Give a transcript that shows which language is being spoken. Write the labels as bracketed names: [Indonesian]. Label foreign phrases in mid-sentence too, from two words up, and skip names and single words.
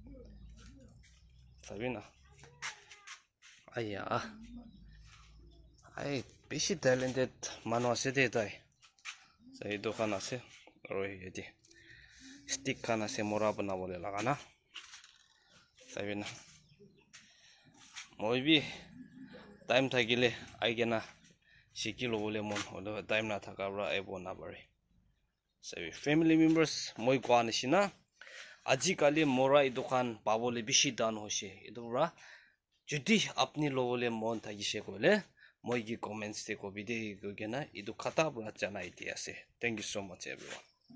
[Naga Pidgin] sabina aya ai bishi talented manu ase de tai sai dokan ase aro yedi stick kan ase mora banabole lagana sabina moibi time thagile aigena shikilo bole mon hodo time na thakabra ebo na bare sabi [English] family members [Naga Pidgin] moi kwa nishina aji kali mora idukan pabole bishi dan hose idura jodi apni lobole mon thagise kole moi gi comments te ko bide gena idu khata bra janai di ase. [English] Thank you so much everyone.